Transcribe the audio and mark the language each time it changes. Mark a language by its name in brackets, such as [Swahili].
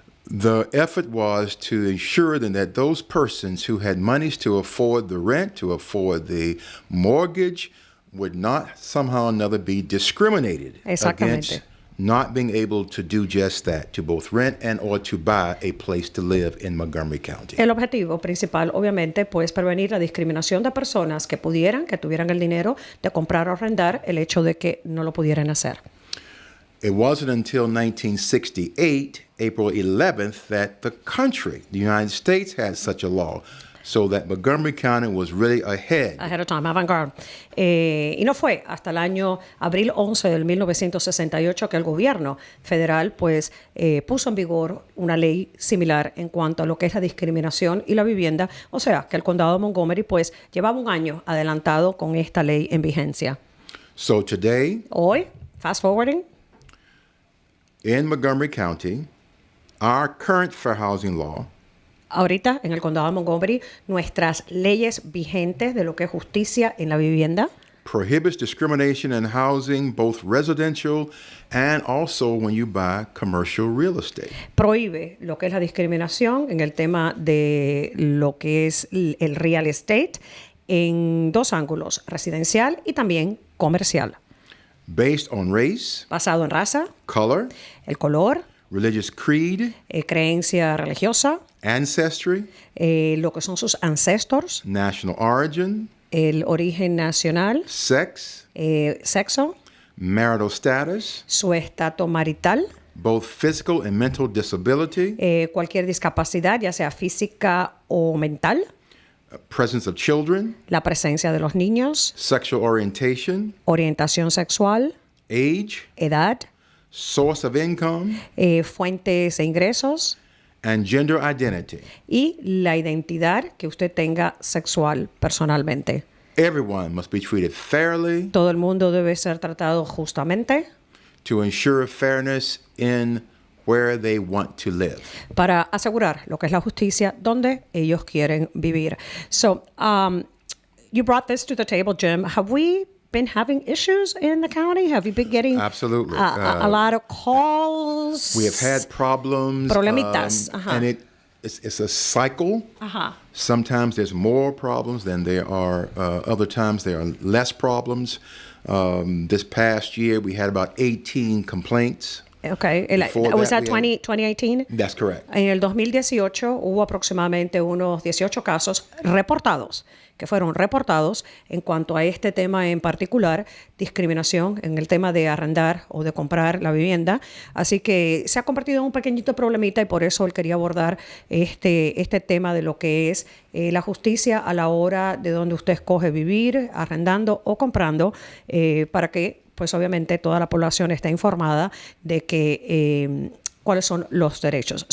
[English] The effort was to ensure that those persons who had monies to afford the rent, to afford the mortgage, would not somehow or another be discriminated against not being able to do just that, to both rent and or to buy a place to live in Montgomery County. [Spanish] El objetivo principal, obviamente, pues prevenir la discriminación de personas que tuvieran el dinero de comprar o arrendar, el hecho de que no lo pudieran hacer. [English] It wasn't until 1968, April 11th, that the country, the United States, had such a law. So that Montgomery County was really ahead. Ahead of time, avant-garde. [Spanish] Y no fue hasta el año abril 11 del 1968 que el gobierno federal pues puso en vigor una ley similar en cuanto a lo que es la discriminación y la vivienda. O sea, que el condado de Montgomery pues llevaba un año adelantado con esta ley en vigencia. [English] So today, [Spanish] hoy, [English] fast forwarding, in Montgomery County, our current fair housing law [Spanish] ahorita, en el condado de Montgomery, nuestras leyes vigentes de lo que es justicia en la vivienda [English] prohibits discrimination in housing, both residential and also when you buy commercial real estate. [Spanish] Prohíbe lo que es la discriminación en el tema de lo que es el real estate en dos ángulos, residencial y también comercial. [English] Based on race, [Spanish] basado en raza, [English] color, [Spanish] el color, [English] religious creed, [Spanish] creencia religiosa, [English] ancestry, [Spanish] lo que son sus ancestors, [English] national origin, [Spanish] el origen nacional, [English] sex, [Spanish] sexo, [English] marital status, [Spanish] su estatus marital, [English] both physical and mental disability, [Spanish] cualquier discapacidad, ya sea física o mental, [English] presence of children, [Spanish] la presencia de los niños, [English] sexual orientation, [Spanish] orientación sexual, [English] age, [Spanish] edad, [English] source of income, [Spanish] fuentes de ingresos, [English] and gender identity. [Spanish] Y la identidad que usted tenga sexual personalmente. [English] Everyone must be treated fairly. [Spanish] Todo el mundo debe ser tratado justamente. [English] To ensure fairness in where they want to live. [Spanish] Para asegurar lo que es la justicia donde ellos quieren vivir. [English] So, you brought this to the table, Jim. Have we been having issues in the county? Have you been getting absolutely a lot of calls? We have had problems. [Spanish] Problemitas. [English] And it's a cycle. Sometimes there's more problems than there are. Other times there are less problems. This past year we had about 18 complaints Okay. Before Was that, that we had- 2018? That's correct. [Spanish] En el 2018 hubo aproximadamente unos 18 casos reportados, que fueron reportados en cuanto a este tema en particular, discriminación en el tema de arrendar o de comprar la vivienda. Así que se ha convertido en un pequeñito problemita y por eso él quería abordar este tema de lo que es la justicia a la hora de donde usted escoge vivir, arrendando o comprando, para que pues obviamente toda la población esté informada de que cuáles son los derechos.